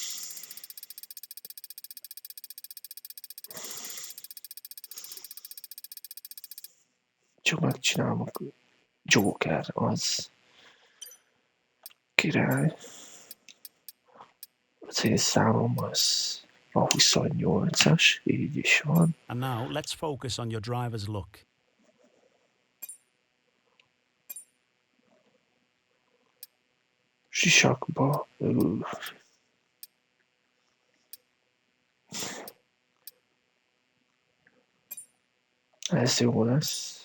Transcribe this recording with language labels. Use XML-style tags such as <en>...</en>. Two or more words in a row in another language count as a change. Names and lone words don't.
<hu>Csak megcsinálom a Joker, az király. Az én számom az a 28-as, így is van.</hu> <en>And now let's focus on your driver's look.</en> <hu>Sisakba. Ez jó lesz.</hu>